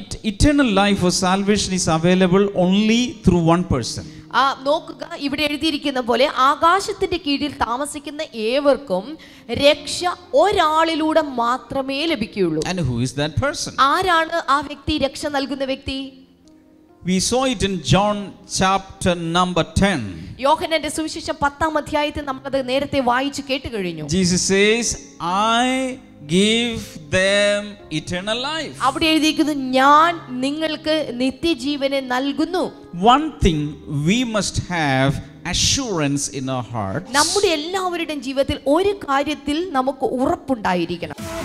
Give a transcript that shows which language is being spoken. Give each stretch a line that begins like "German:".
English: eternal life or salvation is available only through one person.
Malayalam: നോക്കുക, ഇവിടെ എഴുതിയിരിക്കുന്ന പോലെ ആകാശത്തിന്റെ കീഴിൽ താമസിക്കുന്ന ഏവർക്കും രക്ഷ ഒരാളിലൂടെ മാത്രമേ ലഭിക്കുകയുള്ളൂ.
English: And who is that person?
Malayalam: ആരാണ് ആ വ്യക്തി, രക്ഷ നൽകുന്ന വ്യക്തി?
English: We saw it in John chapter number 10.
Malayalam: യോഹന്നാന്റെ സുവിശേഷം 10-ാം അധ്യായത്തിൽ നമ്മളത് നേരത്തെ വായിച്ചു കേട്ട് കഴിഞ്ഞു.
English: Jesus says, I give them eternal life.
Malayalam: അവിടെ എഴുതിയിരിക്കുന്നു, ഞാൻ നിങ്ങൾക്ക് നിത്യജീവനെ നൽകുന്നു.
English: One thing we must have assurance in our hearts.
Malayalam: നമ്മുടെ എല്ലാവരുടെയും ജീവിതത്തിൽ ഒരു കാര്യത്തിൽ നമുക്ക് ഉറപ്പുണ്ടായിരിക്കണം.